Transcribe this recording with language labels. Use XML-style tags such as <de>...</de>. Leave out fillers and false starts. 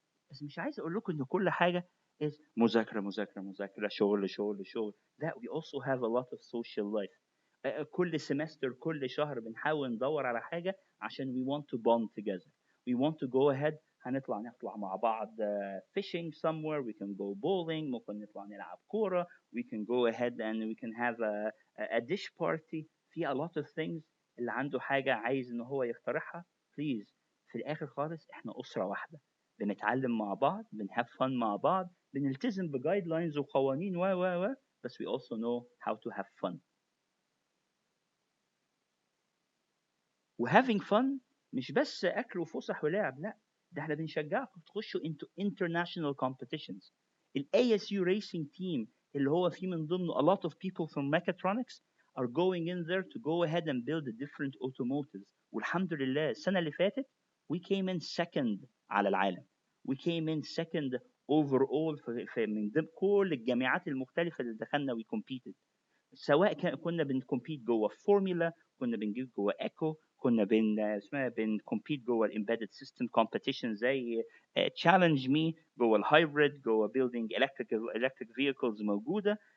<ar>بس مش عايز اقول لكم ان كل حاجه is مذاكره مذاكره مذاكره شغل شغل شغل.</ar> <en>لا, we also have a lot of social life.</en> <ar>كل سمستر كل شهر بنحاول ندور على حاجه عشان</ar> <en>we want to bond together. We want to go ahead,</en> <ar>نطلع مع بعض</ar> <en>fishing somewhere, we can go bowling,</en> <ar>ممكن نطلع نلعب كوره,</ar> <en>we can go ahead and we can have a dish party. في a lot of things.</en> <ar>اللي عنده حاجه عايز ان هو يقترحها please. في الاخر خالص احنا اسره واحده, بنتعلم مع بعض, بنهاف فن مع بعض, بنلتزم بجايد لاينز وقوانين و بس</ar> <en>we also know how to have fun.</en> <ar>وهافينج فن مش بس اكل وفسح ولعب, لا, ده احنا بنشجعكم تخشوا</ar> <en>into international competitions. ال ASU racing team</en> <ar>اللي هو فيه من ضمنه</ar> <en>a lot of people from mechatronics are going in there to go ahead and build different automotives.</en> <ar>والحمد لله السنة اللي فاتت</ar> <en>we came in second</en> <ar>على العالم.</ar> <en>we came in second overall</en> <ar>في من ضمن كل الجامعات المختلفة اللي دخلنا</ar> <en>we competed.</en> <ar>سواء كنا بنكمبيت جوه فورمولا, كنا بنجيب جوه ايكو, كنا بنكمبيت جوه الامبيدد سيستم كومبيتيشن زي تشالنج مي, جوه الهايبريد, جوه بيلدينج electric vehicles موجوده.</ar>